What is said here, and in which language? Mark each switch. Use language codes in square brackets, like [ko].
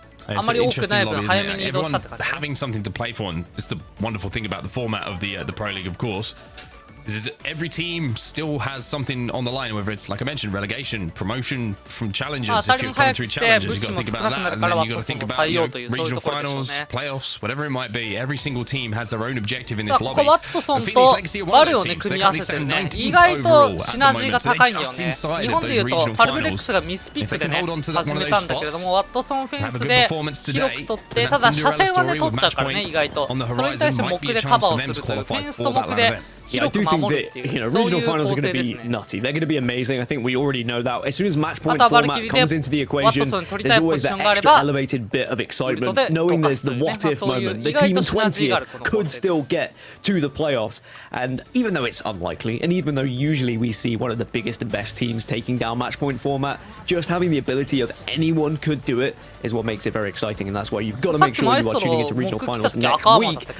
[en] It's an interesting lobby, isn't it? Everyone having something to play for, and it's the wonderful thing about the format of the Pro League, of course. is every team still has something on the line, whether it's, like I mentioned, relegation, promotion from challenges. If you're coming through challenges, you've got to think about that, and then you've got to think about regional finals, playoffs, whatever it might be. Every single team has their own objective in this lobby. [ja] ワットソンとバルをね組み合わせてるね。意外とシナジーが高いんよね。日本でいうとパルブレックスがミスピックでね始めたんだけれども、ワットソンフェンスで記録取って、ただ車線はね取っちゃうからね意外と。それに対して木でカバーをするというフェンスと木で。 [en] Yeah, I do think that regional finals are going to be nutty. They're going to be amazing. I think we already know that. As soon as match point format comes into the equation, there's always that extra elevated bit of excitement, knowing there's the what if moment. The team 20th could still get to the playoffs, and even though it's unlikely, and even though usually we see one of the biggest and best teams taking down match point format, just having the ability of anyone could do it is what makes it very exciting, and that's why you've got to make sure you are tuning into regional finals next week.